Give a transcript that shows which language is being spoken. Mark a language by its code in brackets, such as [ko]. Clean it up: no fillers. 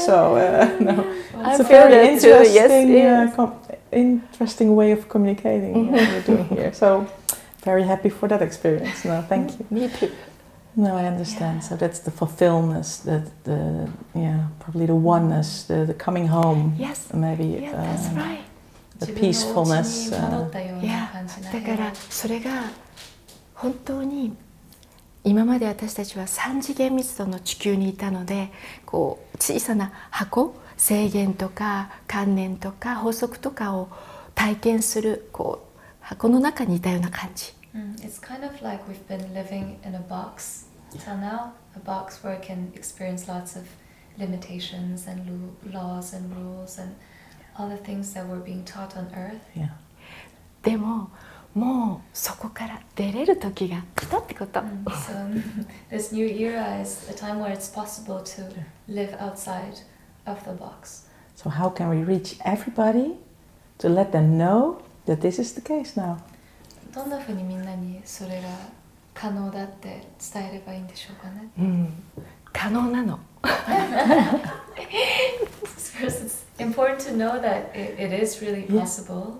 [en] So no, it's a very interesting, interesting way of communicating you're doing here. So very happy for that experience. No, thank you. Me too. No, I understand. Yeah. So that's the fulfillment, the probably the oneness, the coming home. Yes. Maybe. Yeah, that's right. The peacefulness. [ja] いや、だからそれが本当に今まで私たちは3次元密度の地球にいたので、こう小さな箱、制限とか観念とか法則とかを体験するこう箱の中にいたような感じ。 [en] It's kind of like we've been living in a box till now, a box where we can experience lots of limitations and laws and rules and all the things that we're being taught on Earth. Yeah. [ja] でももうそこから出れる時が来たってこと。 [en] So this new era is a time where it's possible to live outside of the box. So how can we reach everybody to let them know that this is the case now? [ja] どんなふうにみんなにそれが可能だって伝えればいいんでしょうかね。可能なの。 [en] It's important to know that it is really possible.